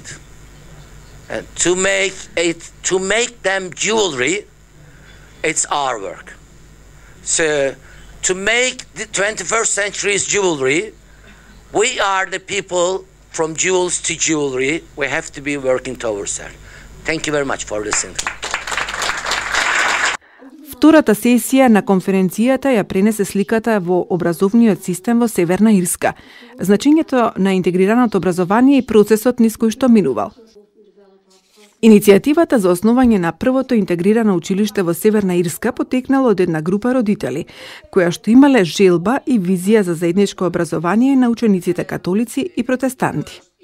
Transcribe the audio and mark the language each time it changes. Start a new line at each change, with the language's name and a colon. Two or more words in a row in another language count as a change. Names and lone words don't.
English: And to make them jewelry, it's our work. So to make the 21st century's jewelry, we are the people from jewels to jewelry. We have to be working towards that. Thank you very much for listening.
Macedonian: Втората сесија на конференцијата ја пренесе сликата во образовниот систем во Северна Ирска, значењето на интегрираното образование и процесот низ кој што минувал. Иницијативата за основање на првото интегрирано училиште во Северна Ирска потекнала од една група родители, која што имале желба и визија за заедничко образование на учениците католици и протестанти.